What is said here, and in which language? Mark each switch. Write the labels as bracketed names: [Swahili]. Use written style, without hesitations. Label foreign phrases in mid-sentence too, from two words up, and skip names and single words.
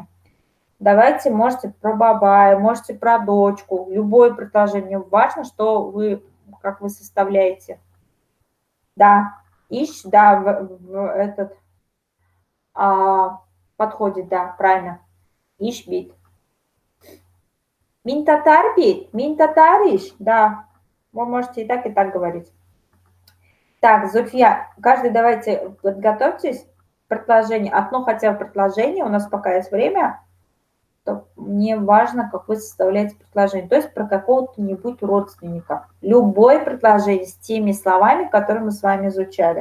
[Russian] Давайте, можете про бабая, можете про дочку. Любое предложение. Важно, что вы, как вы составляете. Да, ищ, да, в этот подходит, да, правильно. [Tatar] Ищ бит. Мин татар бит, мин татариш, да. [Russian] Вы можете и так говорить. Так, Зульфия, каждый давайте подготовьтесь. Предложение, одно хотя бы предложение, у нас пока есть время, то мне важно, как вы составляете предложение. То есть про какого-нибудь родственника. Любое предложение с теми словами, которые мы с вами изучали.